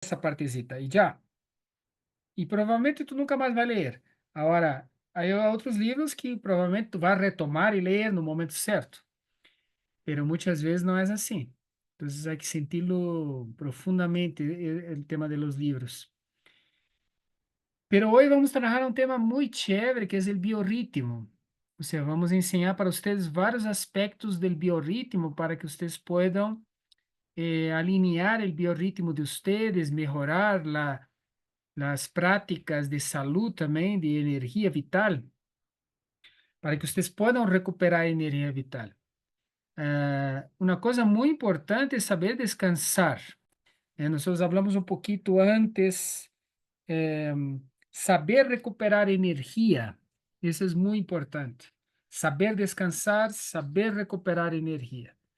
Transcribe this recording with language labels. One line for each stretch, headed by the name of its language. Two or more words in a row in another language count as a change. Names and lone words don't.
Portuguese: essa partecita e já. E provavelmente tu nunca mais vai ler. Agora, aí há outros livros que provavelmente tu vai retomar e ler no momento certo.
Spanish: Pero muchas
Portuguese: vezes não é assim.
Spanish: Entonces hay que sentirlo profundamente el tema de los libros. Pero hoy vamos a trabajar un tema muy chévere que es el biorritmo. O sea, vamos a enseñar para ustedes varios aspectos del biorritmo para que ustedes puedan alinear el biorritmo de ustedes, mejorar las prácticas de salud también, de energía vital, para que ustedes puedan recuperar energía vital.
Portuguese: Uma coisa muito importante é saber descansar. Nós hablamos um pouquinho antes, eh, saber recuperar energia. Isso é muito importante. Saber descansar, saber recuperar energia.